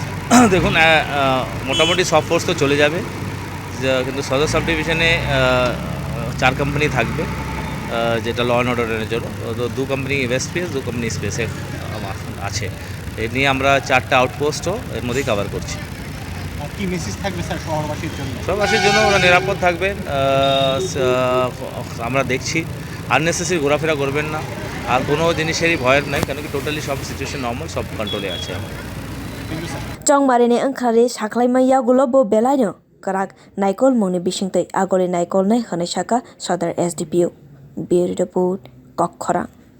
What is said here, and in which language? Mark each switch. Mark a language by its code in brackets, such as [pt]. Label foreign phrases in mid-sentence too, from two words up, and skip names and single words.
[bn] দেখুন মোটামুটি সব ফোর্স তো চলে যাবে কিন্তু সদর সাব ডিভিশনে 4 কোম্পানি থাকবে যেটা [en] law and order [bn] জন্য তো 2 কোম্পানি ওয়েস্ট পিএস 2 কোম্পানি স্পেসে আছে এই নিয়ে আমরা 4টা আউটপোস্টও এর মধ্যেই কভার করছি কি মেসেজ থাকবে স্যার শহরবাসীর জন্য শহরবাসীর জন্য ওরা নিরাপদ থাকবেন আমরা দেখছি আননেসেসারি ঘোরাফেরা করবেন না আর কোনো জিনিসেরই ভয়ের নাই কেন কি টোটালি সব সিচুয়েশন নর্মাল সব কন্ট্রোলে আছে [trp] chongmarini wngkhari saklaijakna gulobo belaino kwrak naikulmungni bisingtwi agoli naikulnai hwnwi sakha sadar sdpo bureau report kwrak